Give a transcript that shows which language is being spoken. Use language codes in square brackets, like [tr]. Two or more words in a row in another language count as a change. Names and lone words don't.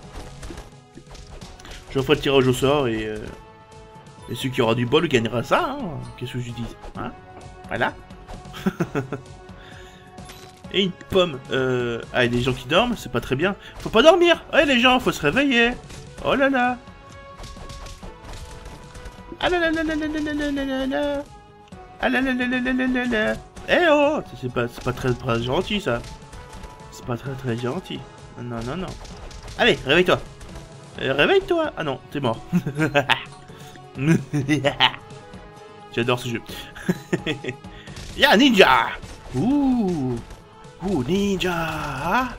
[fr] Je ferai le tirage au sort et celui qui aura du bol gagnera ça, hein. Qu'est-ce que je dis, hein? Voilà. Et une pomme. Ah, il y a des gens qui dorment, c'est pas très bien. Faut pas dormir. Ouais, les gens, faut se réveiller. Oh là là. Ah là là là là là là là là là. Ah là là là là là là là. Eh oh, c'est pas très gentil, ça. C'est pas très gentil. Non. Allez, réveille-toi. Réveille-toi. Ah non, t'es mort. J'adore ce jeu. Y'a ninja. Ouh, ninja.